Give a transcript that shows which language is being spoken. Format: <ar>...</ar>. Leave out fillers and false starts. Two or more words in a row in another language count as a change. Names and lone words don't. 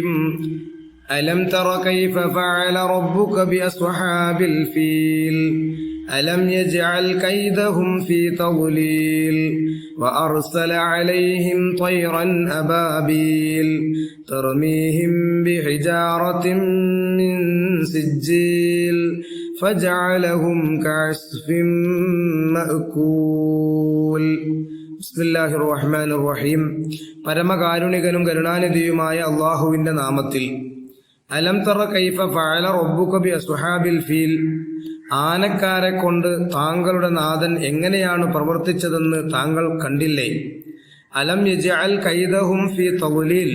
<ar>ألم تر كيف فعل ربك بأصحاب الفيل ألم يجعل كيدهم في تضليل وأرسل عليهم طيرا أبابيل ترميهم بحجارة من سجيل فجعلهم كعصف مأكول. بسم الله الرحمن الرحيم.</ar> <ml>പരമകാരുണികനും കരുണാനിധിയുമായ അല്ലാഹുവിന്റെ നാമത്തിൽ.</ml> <ar>ألم تر كيف فعل ربك بأصحاب الفيل.</ar> <ml>ആനക്കാരെ കൊണ്ട് താങ്കളുടെ നാഥൻ എങ്ങനെയാണ് പ്രവർത്തിച്ചതെന്ന് താങ്കൾ കണ്ടില്ലേ?</ml> <ar>ألم يجعل كيدهم في تضليل.</ar>